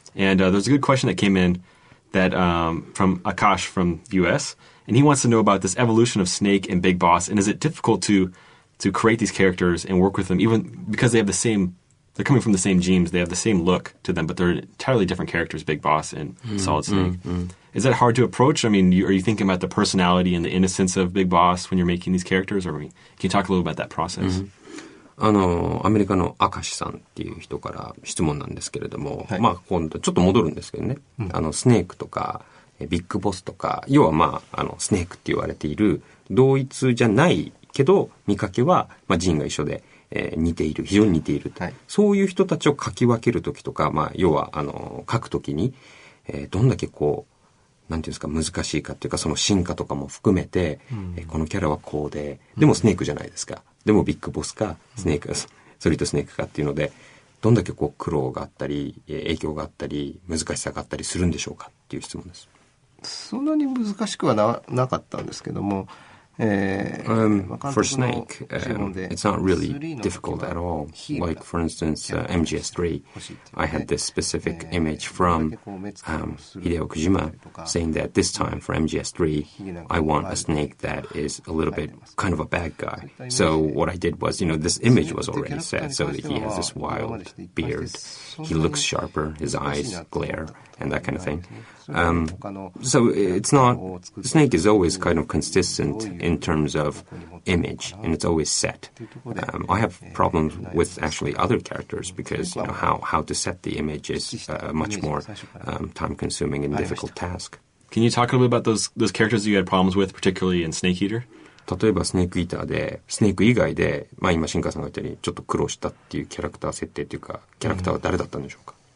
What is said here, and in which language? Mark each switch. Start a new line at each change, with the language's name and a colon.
English: And there's a good question that came in that from Akash from US, and he wants to know about this evolution of Snake and Big Boss, and is it difficult to create these characters and work with them, even because they have the same, they're coming from the same genes, they have the same look to them, but they're entirely different characters, Big Boss and Solid Snake. Is that hard to approach? I mean, are you thinking about the personality and the innocence of Big Boss when you're making these characters, or can you talk a little about that process?
Japanese: アメリカの明石さんっていう人から質問なんですけれども、はい、まあ今度ちょっと戻るんですけどね、スネークとかビッグボスとか、要はまあスネークって言われている同一じゃないけど見かけはまあ人が一緒で、似ている、非常に似ている、はい、そういう人たちを書き分けるときとか、まあ要は書くときに、どんだけこうなんていうんですか難しいかっていうか、その進化とかも含めて、このキャラはこうで、でもスネークじゃないですか。でもビッグボスかスネーク、ソリッドスネークかっていうので、どんだけこう苦労があったり影響があったり難しさがあったりするんでしょうかっていう質問です。そんなに難しくはなかったんですけども、
English: for Snake, it's not really difficult at all. Like, for instance, MGS3, I had this specific image from Hideo Kojima saying that this time for MGS3, I want a Snake that is a little bit kind of a bad guy. So what I did was, this image was already set, so that he has this wild beard. He looks sharper, his eyes glare, and that kind of thing. So it's not, Snake is always kind of consistent in terms of image, and it's always set. I have problems with actually other characters because how to set the image is a much more time-consuming and difficult task. Can you talk a little bit about those characters that you had problems with, particularly in Snake Eater?
Japanese: 例えばスネークイーターで、スネーク以外で、まあ今新川さんが言ったようにちょっと苦労したっていうキャラクター設定っていうか、キャラクターは誰だったんでしょうか？